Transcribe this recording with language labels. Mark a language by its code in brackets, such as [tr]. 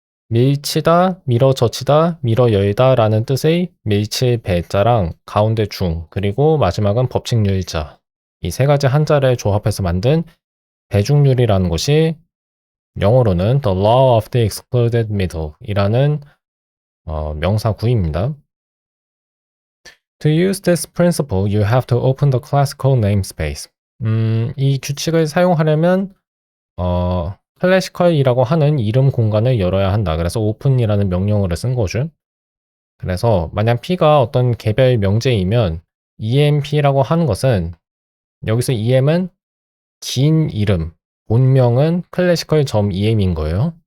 [ko] 밀치다, 밀어젖히다, 밀어열다 라는 뜻의 밀칠배자랑 가운데 중, 그리고 마지막은 법칙률자. 이 세 가지 한자를 조합해서 만든 배중률이라는 것이 영어로는 [en] The Law of the Excluded Middle [ko] 이라는 명사구입니다. [en] To use this principle, you have to open the classical namespace. [ko] 이 규칙을 사용하려면 클래시컬이라고 하는 이름 공간을 열어야 한다. 그래서 open이라는 명령어를 쓴 거죠. 그래서 만약 P가 어떤 개별 명제이면 EMP라고 하는 것은 여기서 EM은 긴 이름, 본명은 classical.em인 거예요.